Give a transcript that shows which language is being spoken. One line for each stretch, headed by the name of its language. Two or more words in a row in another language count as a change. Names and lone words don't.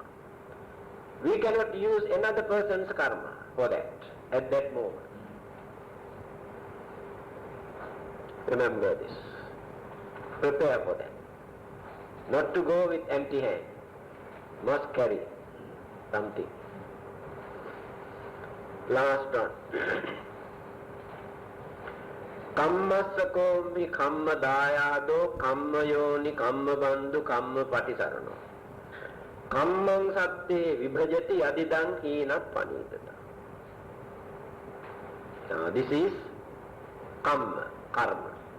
English: We cannot use another person's karma for that at that moment. Remember this. Prepare for that. Not to go with empty hand. Must carry something. Last one.
Pali: Kammasakombi kamma dayado kamma yoni kamma bandhu kamma patisarano. Kammang satte vibhajati adidang hina panitata.
English: Now this is kamma, karma.